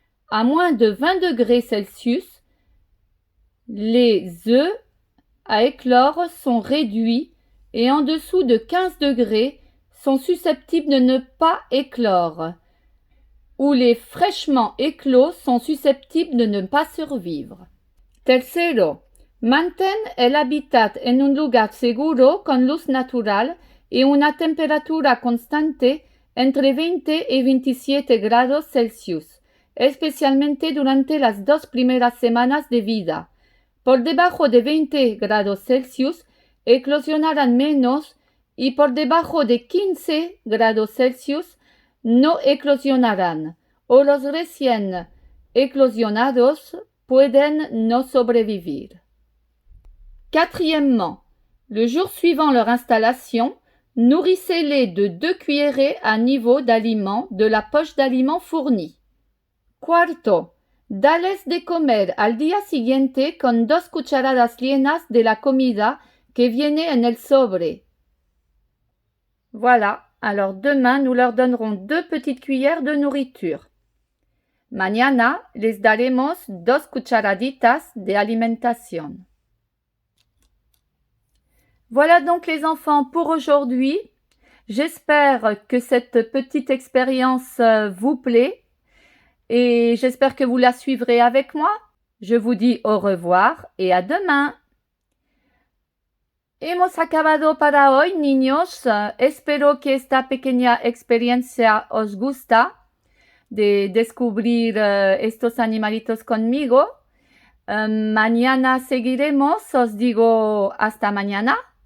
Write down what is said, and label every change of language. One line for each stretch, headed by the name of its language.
French: À moins de 20 degrés Celsius, les œufs à éclore sont réduits et en dessous de 15 degrés sont susceptibles de ne pas éclore, où les fraîchement éclos sont susceptibles de ne pas survivre.
Spanish: Tercero, mantén el hábitat en un lugar seguro con luz natural y una temperatura constante entre 20 y 27 grados Celsius, especialmente durante las 2 primeras semanas de vida. Por debajo de 20 grados Celsius eclosionarán menos y por debajo de 15 grados Celsius no eclosionarán, o los recién eclosionados pueden no sobrevivir.
French: Quatrièmement, le jour suivant leur installation, nourrissez-les de 2 cuillerées à niveau d'aliments de la poche d'aliments fournie.
Spanish: Cuarto, dales de comer al día siguiente con 2 cucharadas llenas de la comida que viene en el sobre.
French: Voilà. Alors demain, nous leur donnerons 2 petites cuillères de nourriture.
Spanish: Mañana les daremos 2 cucharaditas de alimentación.
French: Voilà donc les enfants pour aujourd'hui. J'espère que cette petite expérience vous plaît et j'espère que vous la suivrez avec moi. Je vous dis au revoir et à demain.
Spanish: Hemos acabado para hoy, niños. Espero que esta pequeña experiencia os gusta de descubrir estos animalitos conmigo. Mañana seguiremos. Os digo hasta mañana.